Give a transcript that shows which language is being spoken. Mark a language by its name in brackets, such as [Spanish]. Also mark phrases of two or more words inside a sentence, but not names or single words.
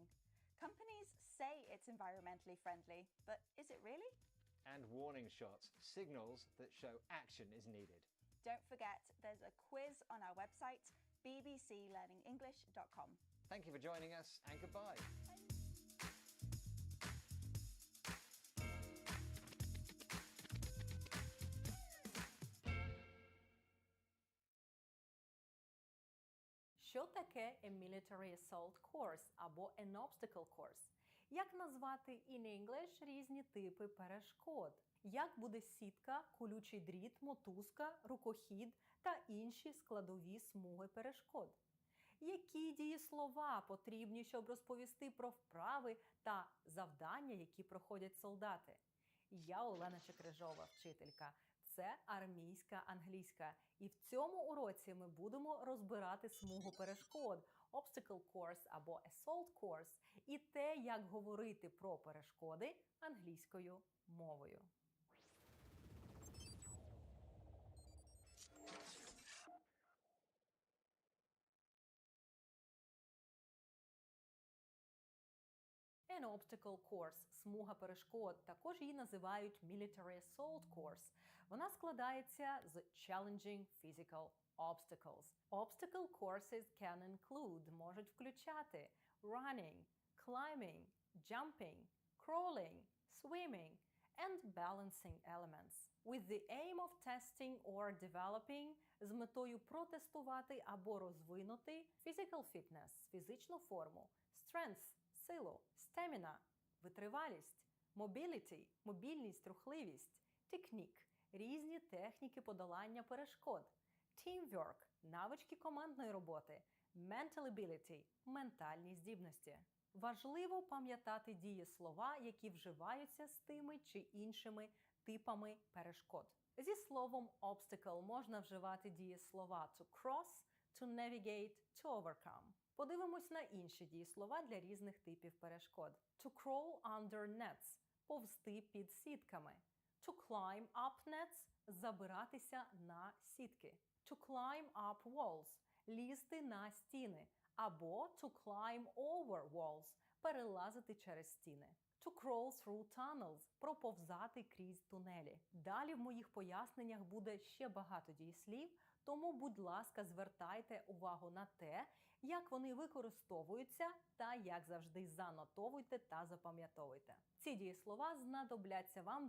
[English] Companies say it's environmentally friendly, but is it really? And warning shots, signals that show action is needed. Don't forget, there's a quiz on our website, bbclearningenglish.com. Thank you for joining us, and goodbye. [Ukrainian] Що таке [English] a military assault course або an obstacle course? [Ukrainian] Як назвати [English] in English [Ukrainian] різні типи перешкод? Як буде сітка, колючий дріт, мотузка, рукохід та інші складові смуги перешкод? Які дієслова потрібні, щоб розповісти про вправи та завдання, які проходять солдати? Я Олена Чекрижова, вчителька. Це армійська англійська. І в цьому уроці ми будемо розбирати смугу перешкод, [English] obstacle course або assault course, [Ukrainian] і те, як говорити про перешкоди англійською мовою. [English] An obstacle course – [Ukrainian] смуга перешкод. Також її називають [English] military assault course. [Ukrainian] Вона складається з [English] challenging physical obstacles. Obstacle courses can include – [Ukrainian] можуть включати [English] running, climbing, jumping, crawling, swimming, and balancing elements. With the aim of testing or developing – [Ukrainian] з метою протестувати або розвинути [English] physical fitness – [Ukrainian] фізичну форму, strength – силу, stamina – витривалість, mobility – мобільність, рухливість, technique – різні техніки подолання перешкод, teamwork – навички командної роботи, [English] mental ability – [Ukrainian] ментальні здібності. Важливо пам'ятати дієслова, які вживаються з тими чи іншими типами перешкод. Зі словом obstacle можна вживати дієслова [English] to cross, to navigate, to overcome. [Ukrainian] Подивимось на інші дієслова для різних типів перешкод. [English] To crawl under nets – [Ukrainian] повзти під сітками. [English] To climb up nets – [Ukrainian] забиратися на сітки. [English] To climb up walls – [Ukrainian] лізти на стіни. [English] Або to climb over walls – [Ukrainian] перелазити через стіни. [English] To crawl through tunnels – [Ukrainian] проповзати крізь тунелі. Далі в моїх поясненнях буде ще багато дієслів, тому, будь ласка, звертайте увагу на те, як вони використовуються та, як завжди, занотовуйте та запам'ятовуйте. Ці дієслова знадобляться вам для